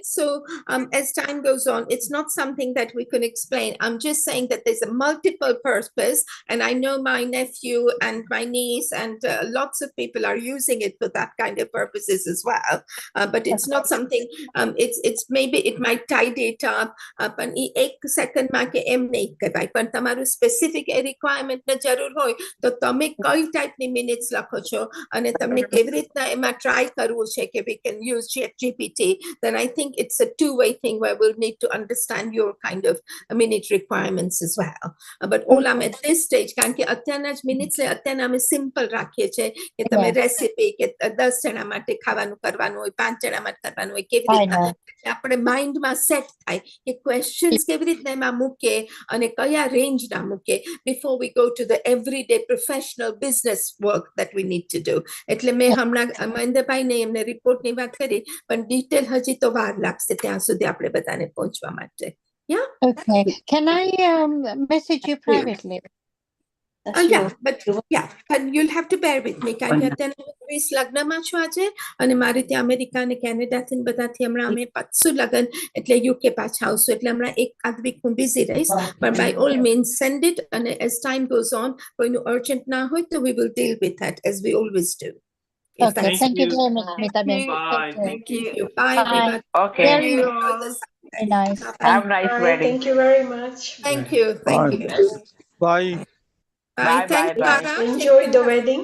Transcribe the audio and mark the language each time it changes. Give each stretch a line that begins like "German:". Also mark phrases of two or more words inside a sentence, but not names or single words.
English: So as time goes on, it's not something that we can explain. I'm just saying that there's a multiple purpose, and I know my nephew and my niece and lots of people are using it for that kind of purposes as well. But it's not something. It's maybe it might tie data up.
Gujarati: And ek second માં કે એમ નહીં કહેવાય, પણ તમારું
English: specific requirement
Gujarati: ને જરૂર હોય તો તમે કઈ ટાઈપની મિનિટ્સ લખો છો અને તમને કેવી રીતના એમાં ટ્રાય કરવું છે કે
English: we can use GPT, then I think it's a two-way thing where we'll need to understand your kind of minute requirements as well. But all I'm at this stage,
Gujarati: કારણ કે અત્યારના જ minutes અત્યારના અમે simple રાખીએ છીએ કે તમે રેસીપી કે 10 જણા માટે ખાવાનું કરવાનું હોય, 5 જણા માટે કરવાનું હોય, કેવી રીતના આપણે માઇન્ડમાં સેટ થાય કે ક્વેશ્ચન્સ કેવી રીતના એમાં મૂકે અને કયા રેન્જના મૂકે
English: before we go to the everyday professional business work that we need to do.
Gujarati: એટલે મેં હમણાં મહેન્દ્રભાઈને એમને રિપોર્ટની વાત કરી, પણ ડિટેલ હજી તો વાર લાગશે ત્યાં સુધી આપણે બધાને પહોંચવા માટે.
English: Yeah. Okay. Can I message you privately? But you'll have to bear with me.
Gujarati: કારણ કે અત્યારે ગ્રીસ લગ્નમાં છું આજે, અને મારે ત્યાં અમેરિકા અને કેનેડાથી બધાથી હમણાં અમે પાછું લગ્ન એટલે યુકે પાછા આવશું, એટલે હમણાં એક આધ વીક હું બિઝી રહીશ.
English: But by all means send it, and as time goes on,
Gujarati: કોઈનું urgent ના હોય તો
English: we will deal with that as we always do. Okay, thank you very much, Mitaben. Bye. Thank you. Bye, everybody. Okay. Very nice. Have a nice wedding. Thank you very much. Thank you. Bye. Bye. Thank you, Tara. Enjoy the wedding.